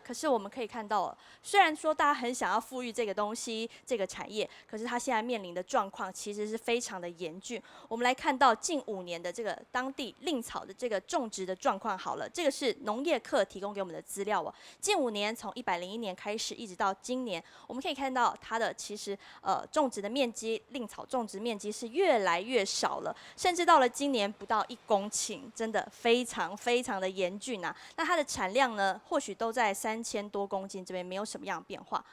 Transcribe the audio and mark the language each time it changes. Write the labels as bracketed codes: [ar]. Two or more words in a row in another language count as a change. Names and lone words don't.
[zh] 可是我們可以看到，雖然說大家很想要富裕這個東西、這個產業，可是它現在面臨的狀況其實是非常的嚴峻。我們來看到近5年的這個當地藺草的這個種植的狀況好了，這個是農業課提供給我們的資料哦。近5年從101年開始，一直到今年，我们可以看到它的其实种植的面积，蔺草种植面积是越来越少了，甚至到了今年不到1公顷，真的非常非常的严峻啊。那它的产量呢，或许都在3000多公斤这边，没有什么样的变化。